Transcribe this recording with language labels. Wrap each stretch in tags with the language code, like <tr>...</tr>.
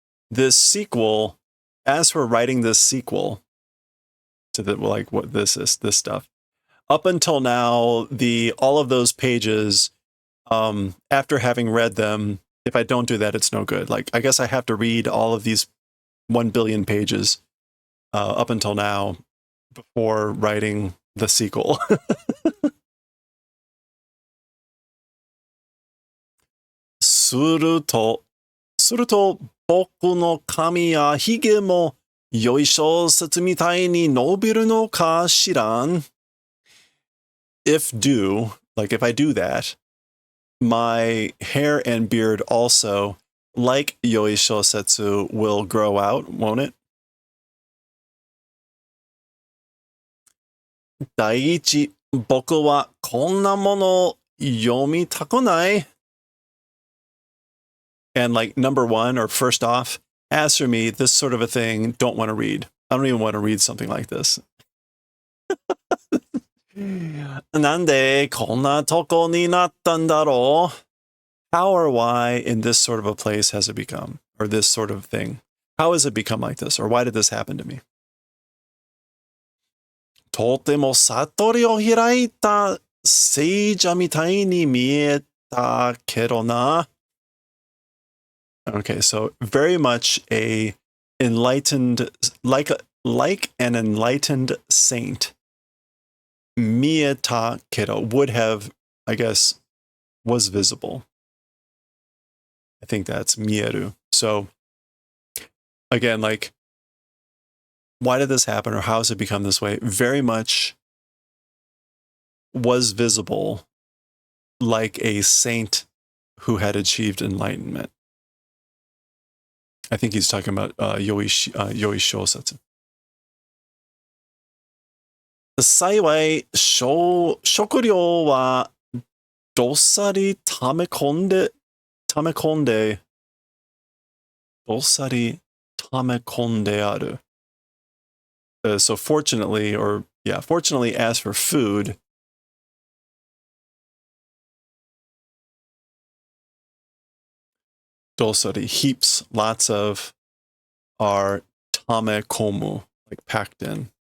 <en>This sequel, as for writing this sequel to the, like what this is, this stuff, up until now, all of those pages, after having read them, if I don't do that, it's no good. Like, I guess I have to read all of these 1 billion pages up until now before writing the sequel.</en> <ja>すると僕の髪やひげもよい小説みたいに伸びるのかしらん?</ja> <en>If I do that, my hair and beard also, like Yoi Shosetsu, will grow out, won't it?</en> <ja>第一、僕はこんなもの読みたくない。</ja> <en>And like number one, or first off, as for me, this sort of a thing, don't want to read. I don't even want to read something like this.</en> <ja>なんでこんなとこになったんだろう?</ja> <en>How or why in this sort of a place has it become? Or this sort of thing? How has it become like this? Or why did this happen to me?</en> <ja>とても悟りを開いた聖者みたいに見えたけどな.</ja> <en>Okay, so very much a enlightened, like an enlightened saint.</en> <ja>Mieta kedo</ja> <en>would have, I guess, was visible. I think that's mieru. So again, like, why did this happen, or how has it become this way? Very much was visible, like a saint who had achieved enlightenment. I think he's talking about Yoi Shosatsu.</en> <ja>幸い、食料はどっさり溜め込んで、どっさり溜め込んである。</ja> <en>So fortunately, fortunately, as for food, dosari, heaps, lots of, are tame komu, like packed in.</en>